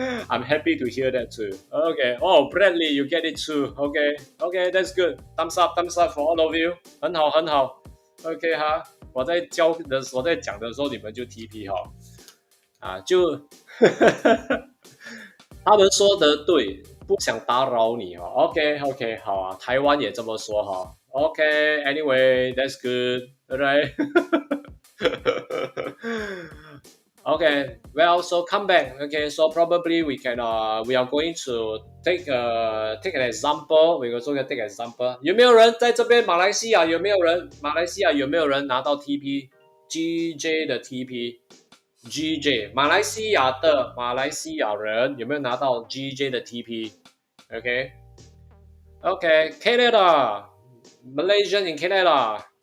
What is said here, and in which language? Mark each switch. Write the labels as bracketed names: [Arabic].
[English] I'm happy to hear that too. Okay, oh, Bradley, you get it too. Okay, okay, that's good. Thumbs up for all of you. [Chinese] 很好，很好。 OK 哈，我在讲的时候，你们就 TP 哈，就他们说的对，不想打扰你哈。 OK OK，好啊，台湾也这么说哈。 [English] OK，anyway that's good, alright. Okay, well, so come back. Okay, so probably we are going to take an example. We also gonna take an example. [Chinese] 有没有人在这边？马来西亚有没有人？马来西亚有没有人拿到 TP GJ 的 TP GJ？马来西亚的马来西亚人有没有拿到 GJ 的 TP？ [English] Okay, okay, Canada, Malaysian in Canada.